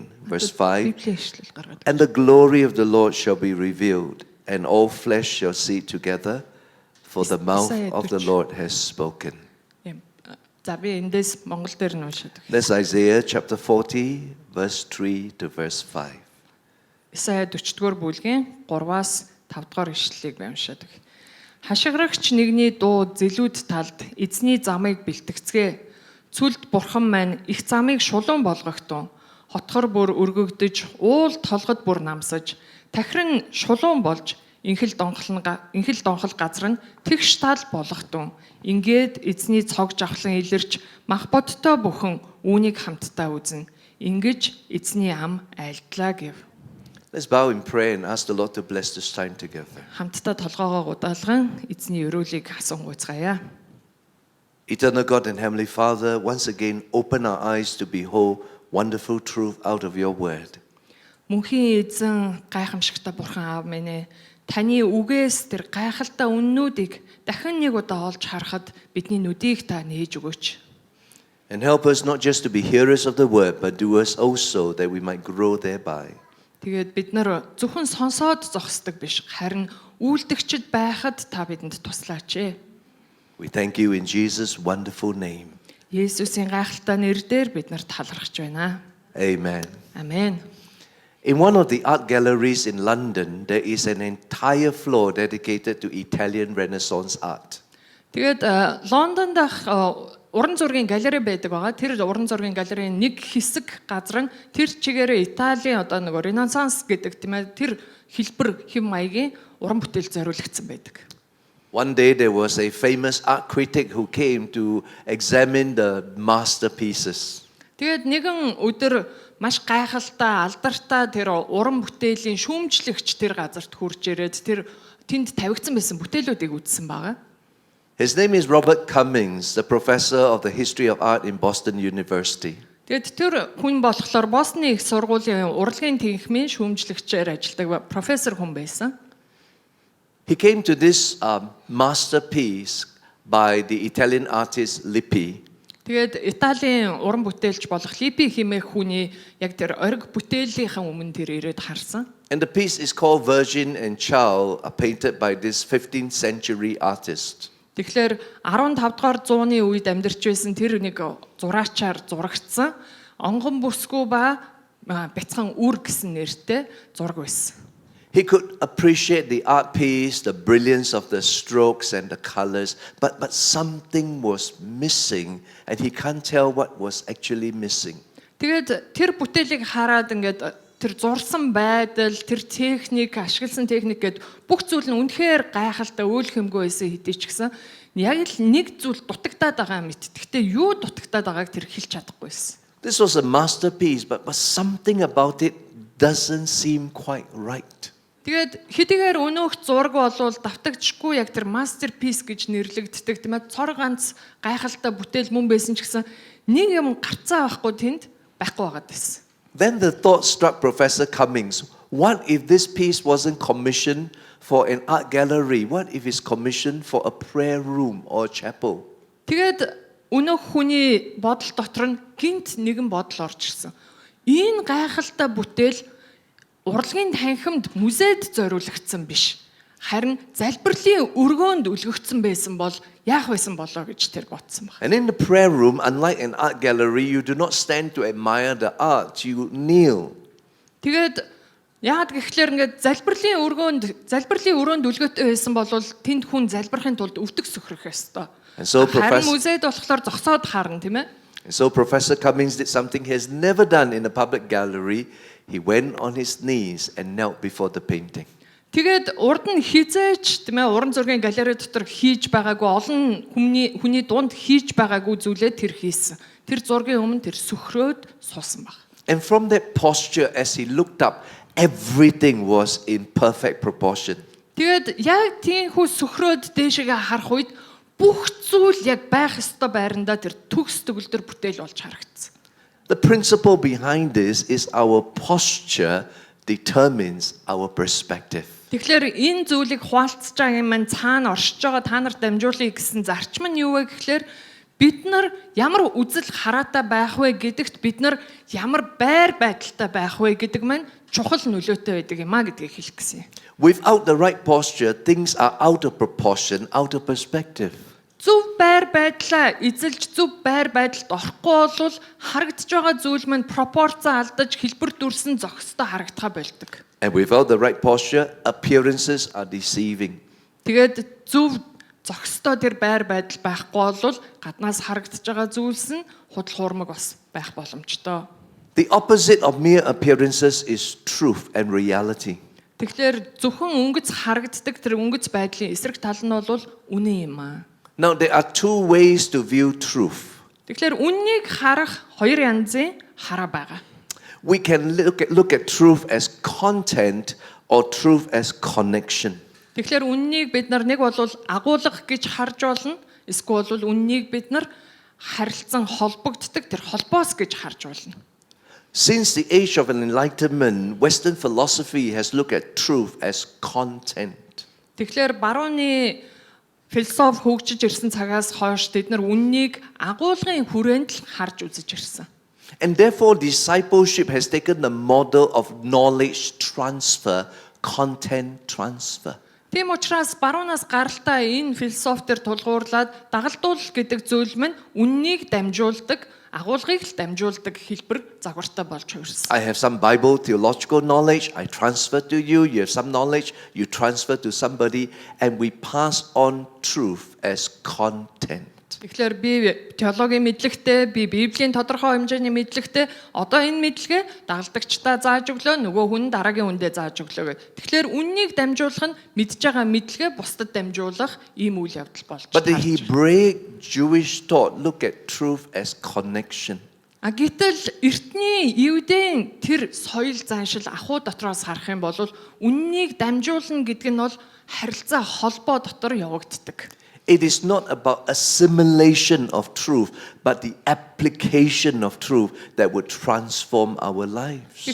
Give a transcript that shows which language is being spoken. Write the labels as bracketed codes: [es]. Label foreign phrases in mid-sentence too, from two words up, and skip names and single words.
[en] Verse 5, "And the glory of the Lord shall be revealed, and all flesh shall see it together, for the mouth of the Lord has spoken." [mn] За би эндээс Монгол дээр нь уншаад өгье. [en] That's Isaiah chapter 40 verse 3 to verse 5. [mn] Исая 40-р бүлгийн 3-аас 5-р ишлэлийг би уншаад өгье. Хашгирагч нэгний дуу зэлүүд талд эзний замыг бэлтгэцгээ. Цүлд бурхан маань их замыг шулуун болгохтун. Хотхор бүр өргөгдөж, уул толгод бүр намсаж, тахирын шулуун болж инхэл донхол газар нь тэгш тал болгохтун. Ингээд эзний цог жавхлан илэрч мах бодтой бүхэн үүнийг хамтдаа үзнэ. Ингэж эзний ам айлтлаа гэв. [en] Let's bow in prayer and ask the Lord to bless this time together. [mn] Хамтдаа толгоогоо удаалган эзний өрөөлийг асуугуйцгаая. [en] Eternal God and Heavenly Father, once again open our eyes to behold wonderful truth out of your word. [mn] Мөнхийн эзэн гайхамшигтай бурхан аав минь ээ, таны үгээс тэр гайхалтай үннүүдийг дахин нэг удаа олж харахад бидний нүдийг та нээж өгөөч. [en] And help us not just to be hearers of the word, but doers also, that we might grow thereby. [mn] Тэгээд бид нар зөвхөн сонсоод зогсдог биш, харин үйлдэгчд байхад та бидэнд туслаач ээ. [en] We thank you in Jesus' wonderful name. [mn] Есүсийн гайхалтай нэрээр бид нарт талархаж байна. [en] Amen. [mn] Амен. [en] In one of the art galleries in London, there is an entire floor dedicated to Italian Renaissance art. [mn] Тэгээд Лондонд уран зургийн галерей байдаг байгаа. Тэр уран зургийн галерейн нэг хэсэг газар нь тэр чигээрээ Италийн одоо нэг Ренессанс гэдэг тийм ээ тэр хэлбэр хэм маягийн уран бүтээл зориулагдсан байдаг. [en] One day there was a famous art critic who came to examine the masterpieces. [mn] Тэгээд нэгэн өдөр маш гайхалтай алдартай тэр уран бүтээлийн шүүмжлэгч тэр газарт хурж ирээд тэр тэнд тавигдсан байсан бүтээлүүдийг үзсэн байгаа. [en] His name is Robert Cummings, the professor of the history of art in Boston University. [mn] Тэгээд тэр хүн болохоор Бостны их сургуулийн урлагийн тэнхимийн шүүмжлэгчээр ажилладаг профессор хүн байсан. [en] He came to this masterpiece by the Italian artist Lippi. [mn] Тэгээд Италийн уран бүтээлч болох Липи хэмээх хүний яг тэр ориг бүтээлийнхэн өмнө тэр ирээд харсан. [en] And the piece is called Virgin and Child, painted by this 15th century artist. [mn] Тэгэхээр 15 дугаар зууны үед амьдарч байсан тэр нэг зураачаар зурагдсан онгон бүсгүй ба бяцхан үр гэсэн нэртэй зураг байсан. [en] He could appreciate the art piece, the brilliance of the strokes and the colors, but something was missing and he can't tell what was actually missing. [mn] Тэгээд тэр бүтээлийг хараад ингээд тэр зурсан байдал, тэр техник, ашигласан техник гэд бүх зүйл нь үнэхээр гайхалтай үйл хэмгүй байсан хэдий ч гэсэн яг л нэг зүйл дутагдаад байгаа мэт. Гэхдээ юу дутагдаад байгааг тэр хэлж чадахгүй байсан. [en] This was a masterpiece, but something about it doesn't seem quite right. [mn] Тэгээд хэдийгээр өнөөх зураг болвол давтагдчихгүй яг тэр masterpiece гэж нэрлэгддэг тийм ээ цор ганц гайхалтай бүтээл мөн байсан ч гэсэн нэг юм гарцаа байхгүй тэнд байхгүй байгаад байсан. [en] Then the thought struck Professor Cummings, what if this piece wasn't commissioned for an art gallery? What if it's commissioned for a prayer room or a chapel? [mn] Тэгээд өнөөх хүний бодол дотор нь гинт нэгэн бодол орж ирсэн. Энэ гайхалтай бүтээл урлагийн танхимд музейд зориулагдсан биш. Харин залбирлын өргөөнд үлгэгдсэн байсан бол яах байсан болоо гэж тэр бодсон баг. [en] And in the prayer room, unlike an art gallery, you do not stand to admire the art, you kneel. [mn] Тэгээд яагаад гэхлээр ингээд залбирлын өрөөнд үлгөөтэй байсан бол тэнд хүн залбирахын тулд өвтөг сөхрөх ёстой. Харин музейд болохоор зогсоод харна тийм ээ. [en] And so Professor Cummings did something he has never done in a public gallery. He went on his knees and knelt before the painting. [mn] Тэгээд урд нь хизээч тийм ээ уран зургийн галерей дотор хийж байгаагүй олон хүний дунд хийж байгаагүй зүйлээ тэр хийсэн. Тэр зургийн өмнө тэр сөхрөөд суусан баг. [en] And from that posture as he looked up, everything was in perfect proportion. [mn] Тэгээд яг тийхүү сөхрөөд дээшээ харах үед бүх зүйл яг байх ёстой байрандаа тэр төгс төгөлдөр бүтээл болж харагдсан. [en] The principle behind this is our posture determines our perspective. [mn] Тэгэхээр энэ зүйлийг хуалцж байгаа юм цаана оршиж байгаа та нарт дамжуулъя гэсэн зарчим нь юу вэ гэхлээр бид нар ямар үзэл хараатай байх вэ гэдэгт бид нар ямар байр байдалтай байх вэ гэдэг маань чухал нөлөөтэй байдаг юм а гэдгийг хэлэх гэсэн юм. [en] Without the right posture, things are out of proportion, out of perspective. [mn] Зөв байр байдлаа эзэлж зөв байр байдалд орохгүй бол харагдж байгаа зүйл маань пропорцаа алдаж хэлбэр дүрсэн зохистой харагдахаа болдог. [en] And without the right posture, appearances are deceiving. [mn] Тэгээд зөв зохистой тэр байр байдал байхгүй бол гаднаас харагдж байгаа зүйлс нь худал хуурмаг бас байх боломжтой. [en] The opposite of mere appearances is truth and reality. [mn] Тэгэхээр зөвхөн өнгөц харагддаг тэр өнгөц байдлын эсрэг тал нь бол үнэн юм аа. [en] Now there are two ways to view truth. [mn] Тэгэхээр үннийг харах хоёр янзын хараа байгаа. [en] We can look at truth as content or truth as connection. [mn] Тэгэхээр үннийг бид нар нэг бол агуулга гэж харж болно. Эсвэл бол үннийг бид нар харилцан холбогддог тэр холбоос гэж харж болно. [en] Since the age of enlightenment, Western philosophy has looked at truth as content. [mn] Тэгэхээр барууны философи хөгжиж ирсэн цагаас хойш бид нар үннийг агуулгын хүрээнд л харж үзэж ирсэн. [en] And therefore, discipleship has taken the model of knowledge transfer, content transfer. [mn] Тийм учраас баруунаас гаралтай энэ философи төр тулгуурлаад дагалдуулал гэдэг зүйл маань үннийг дамжуулдаг, агуулгыг л дамжуулдаг хэлбэр загвартай болж хувирсан. [en] I have some Bible theological knowledge, I transfer to you. You have some knowledge, you transfer to somebody, and we pass on truth as content. [mn] Тэгэхээр би теологийн мэдлэгтэй, би Библийн тодорхой хэмжээний мэдлэгтэй, одоо энэ мэдлэгээ дагалдагчдаа зааж өглөө, нөгөө хүн дараагийн хүндээ зааж өглөө гэх. Тэгэхээр үннийг дамжуулах нь мэдж байгаа мэдлэгээ бусдад дамжуулах ийм үйл явдал болж [en] But the [mn] байна. [en] Hebraic Jewish thought look at truth as connection. [mn] Гэтэл эртний Евдийн тэр соёл заншил ахуй дотроос харах юм бол үннийг дамжуулна гэдэг нь бол харилцаа холбоо дотор явагддаг. [en] It is not about assimilation of truth, but the application of truth that would transform our lives.